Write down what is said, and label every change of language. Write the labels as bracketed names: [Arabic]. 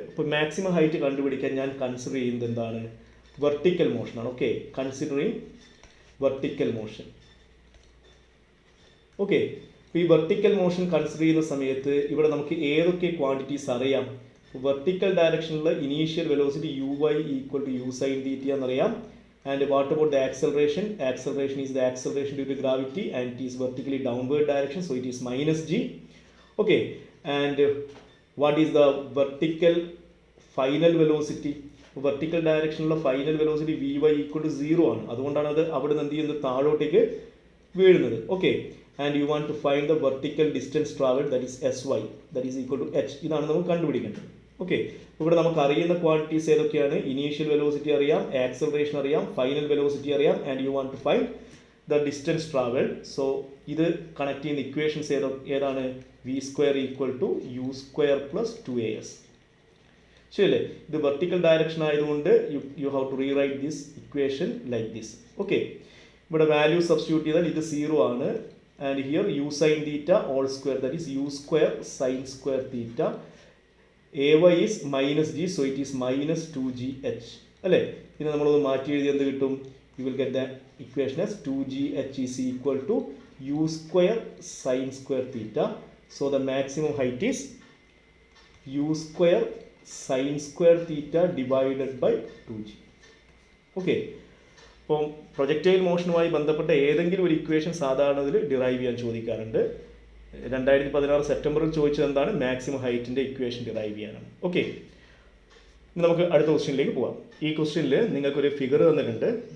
[Malayalam] അപ്പോൾ maximum height കണ്ടുപിടിക്കാൻ ഞാൻ കൺസിഡർ ചെയ്യുന്നത് എന്താണ്? Vertical മോഷനാണ്. Okay, considering vertical motion. Okay, അപ്പോൾ ഈ വെർട്ടിക്കൽ മോഷൻ കൺസിഡർ ചെയ്യുന്ന സമയത്ത് ഇവിടെ നമുക്ക് ഏതൊക്കെ ക്വാണ്ടിറ്റീസ് അറിയാം? Vertical ഡയറക്ഷനിലുള്ള initial velocity U Y equal to you sine theta എന്നറിയാം. [English] And what about the acceleration? Acceleration is the acceleration due to gravity and it is vertically downward direction, so it is minus g. Okay, and what is the vertical final velocity? [Malayalam] Vertical direction ഉള്ള final velocity vy equal to 0 ആണ്. അതുകൊണ്ടാണ് അത് അവിടെ നിന്ന് എന്ത് ചെയ്യുന്നത്? താഴോട്ടേക്ക് വീഴുന്നത്. [English] Okay, and you want to find the vertical distance traveled, that is sy, that is equal to h. [Malayalam] ഇതാണ് നമുക്ക് കണ്ടുപിടിക്കേണ്ടത്. ഓക്കെ, ഇവിടെ നമുക്ക് അറിയുന്ന ക്വാണ്ടിറ്റീസ് ഏതൊക്കെയാണ്? ഇനീഷ്യൽ വെലോസിറ്റി അറിയാം, ആക്സലറേഷൻ അറിയാം, ഫൈനൽ വെലോസിറ്റി അറിയാം, [English] And you want to find the distance travel. [Malayalam] So ഇത് കണക്ട് ചെയ്യുന്ന ഇക്വേഷൻസ് ഏതാണ്? V square equal to you square plus 2as. ശരിയല്ലേ? ഇത് വെർട്ടിക്കൽ ഡയറക്ഷൻ ആയതുകൊണ്ട് [English] You have to rewrite this equation like this. [Malayalam] Okay, ഇവിടെ value substitute ചെയ്താൽ ഇത് 0 ആണ്. [English] And here u sine theta all square, that is u square sine square theta. ay is minus g, so it is minus 2gh. അല്ലേ? [Malayalam] ഇതിനെ നമ്മളൊന്ന് മാറ്റി എഴുതി എന്ത് കിട്ടും? [English] You will get the equation as 2gh is equal to u square sin square theta. So the maximum height is u square sin square theta divided by 2g. Okay. [Malayalam] അപ്പം projectile മോഷനുമായി ബന്ധപ്പെട്ട ഏതെങ്കിലും ഒരു ഇക്വേഷൻ സാധാരണ ഇതിൽ derive ചെയ്യാൻ ചോദിക്കാറുണ്ട്. 2016 സെപ്റ്റംബറിൽ ചോദിച്ചത് എന്താണ്? മാക്സിമം ഹൈറ്റിൻ്റെ ഇക്വേഷൻ ഡിറൈവ് ചെയ്യാനാണ്. ഓക്കെ, നമുക്ക് അടുത്ത ക്വസ്റ്റ്യനിലേക്ക് പോവാം. ഈ ക്വസ്റ്റ്യനിൽ നിങ്ങൾക്കൊരു ഫിഗർ തന്നിട്ടുണ്ട്.